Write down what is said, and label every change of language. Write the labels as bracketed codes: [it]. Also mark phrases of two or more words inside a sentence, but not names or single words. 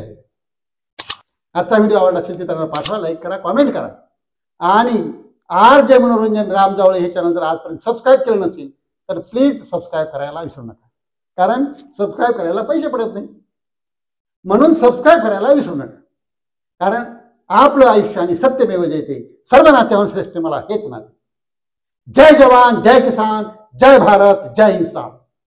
[mr] आजचा व्हिडिओ आवडला असेल तर त्यांना पाठवा, लाईक करा, कॉमेंट करा आणि RJ मनोरंजन राम जावळे हे चॅनल जर आजपर्यंत सबस्क्राईब केलं नसेल तर प्लीज सबस्क्राईब करायला विसरू नका, कारण सबस्क्राईब करायला पैसे पडत नाही. म्हणून सबस्क्राईब करायला विसरू नका, कारण आपलं आयुष्य आणि सत्यमेव जयते, सर्व नात्यावर श्रेष्ठ मला हेच नाते. जय जवान, जय किसान, जय भारत, जय इंसान.